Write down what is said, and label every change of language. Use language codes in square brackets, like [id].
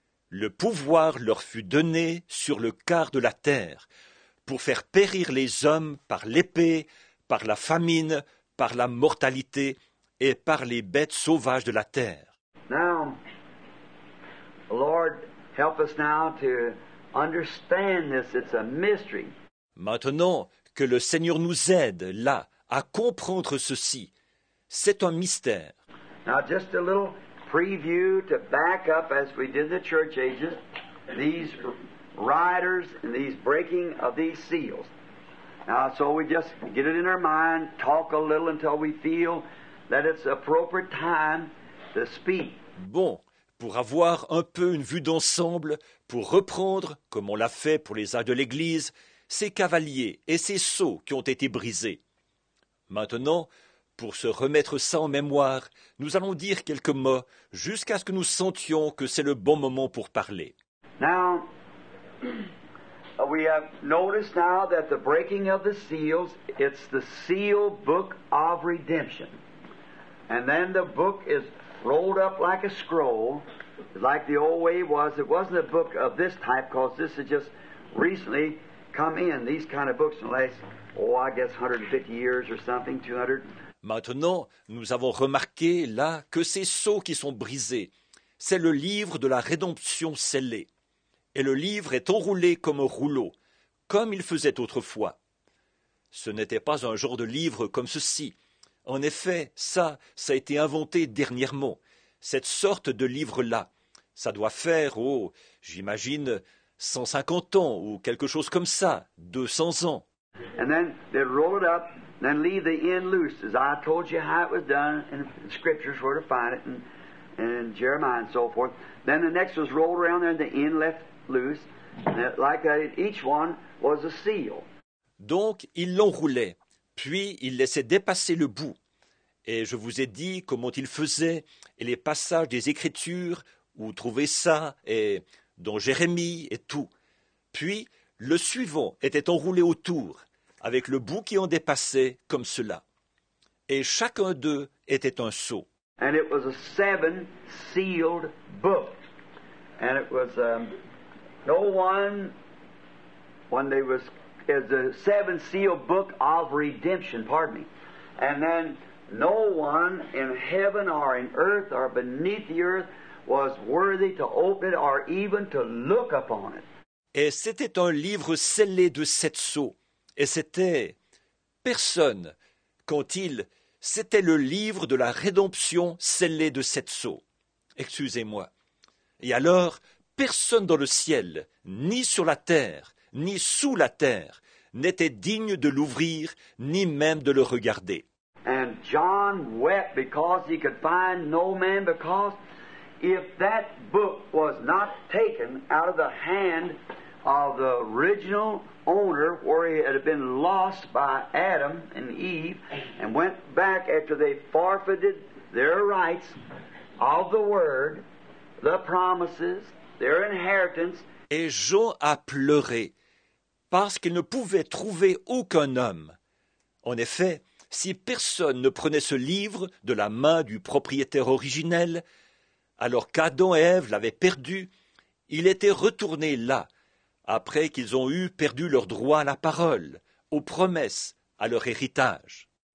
[fr] Le pouvoir leur fut donné sur le quart de la terre, pour faire périr les hommes par l'épée, par la famine, par la mortalité et par les bêtes sauvages de la terre. [en] Now, Lord, help us now to understand this. It's a mystery. [fr] Maintenant, que le Seigneur nous aide, là, à comprendre ceci. C'est un mystère. [en] Now, just a little preview to back up, as we did in the church ages, these riders and these breaking of these seals. Now, so we just get it in our mind, talk a little until we feel that it's appropriate time to speak. [fr] Bon, pour avoir un peu une vue d'ensemble, pour reprendre, comme on l'a fait pour les âges de l'Église, ces cavaliers et ces sceaux qui ont été brisés. Maintenant, pour se remettre ça en mémoire, nous allons dire quelques mots jusqu'à ce que nous sentions que c'est le bon moment pour parler. [en] Now, we have noticed now that the breaking of the seals, it's the seal book of redemption. And then the book is rolled up like a scroll, like the old way was. It wasn't a book of this type, because this has just recently come in, these kind of books in the last, I guess 150 years or something, 200. [fr] Maintenant, nous avons remarqué là que ces sceaux qui sont brisés, c'est le livre de la rédemption scellée. Et le livre est enroulé comme un rouleau, comme il faisait autrefois. Ce n'était pas un genre de livre comme ceci. En effet, ça a été inventé dernièrement. Cette sorte de livre-là, ça doit faire, j'imagine, 150 ans ou quelque chose comme ça, 200 ans. [en] And then they'd roll it up, then leave the end loose, as I told you how it was done in the scriptures where to find it, and in Jeremiah and so forth. Then the next was rolled around there, and the end left loose, like that. Each one was a seal. [fr] Donc, il l'enroulait, puis il laissait dépasser le bout. Et je vous ai dit comment il faisait, et les passages des Écritures, où trouver ça, et dans Jérémie et tout. Puis, le suivant était enroulé autour, avec le bout qui en dépassait comme cela. Et chacun d'eux était un sceau. [en] And it was a 7-sealed book. And it was no one, when they was, it's a 7-sealed book of redemption, pardon me. And then no one in heaven or in earth or beneath the earth was worthy to open it or even to look upon it. [fr] Et c'était un livre scellé de 7 sceaux. Et c'était personne, c'était le livre de la rédemption scellé de 7 sceaux. Excusez-moi. Et alors, personne dans le ciel, ni sur la terre, ni sous la terre, n'était digne de l'ouvrir ni même de le regarder. [en] And John wept because he could find no man, because if that book was not taken out of the hand of the original owner, where it had been lost by Adam and Eve, and went back after they forfeited their rights of the Word, the promises, their inheritance. [fr] Et Jean a pleuré, parce qu'il ne pouvait trouver aucun homme. En effet, si personne ne prenait ce livre de la main du propriétaire originel, alors qu'Adam et Ève l'avaient perdu, il était retourné là, après qu'ils ont eu perdu leur droit à la parole, aux promesses, à leur héritage.